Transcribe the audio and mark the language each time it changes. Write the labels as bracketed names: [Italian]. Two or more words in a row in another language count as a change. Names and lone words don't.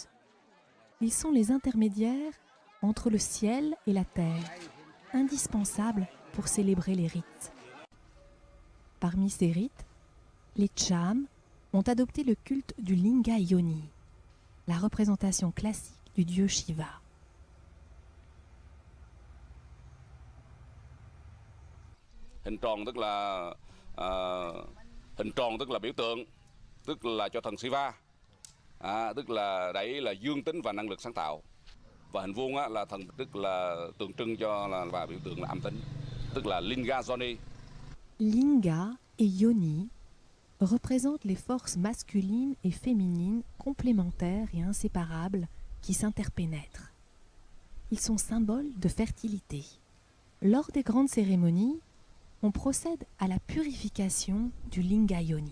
[French] Ils sont les intermédiaires entre le ciel et la terre, indispensables pour célébrer les rites. Parmi ces rites, les Chams ont adopté le culte du Linga Yoni, la représentation classique du dieu Shiva. [Vietnamese] Hình tròn tức là hình tròn tức là biểu tượng, tức là cho thần Shiva, tức là đấy là dương tính và năng lực sáng tạo. Và hình vuông là thần tức là tượng trưng cho và biểu tượng là âm tính, tức là Linga Yoni. [French] Linga et Yoni représentent les forces masculines et féminines complémentaires et inséparables qui s'interpénètrent. Ils sont symboles de fertilité. Lors des grandes cérémonies, on procède à la purification du Linga Yoni.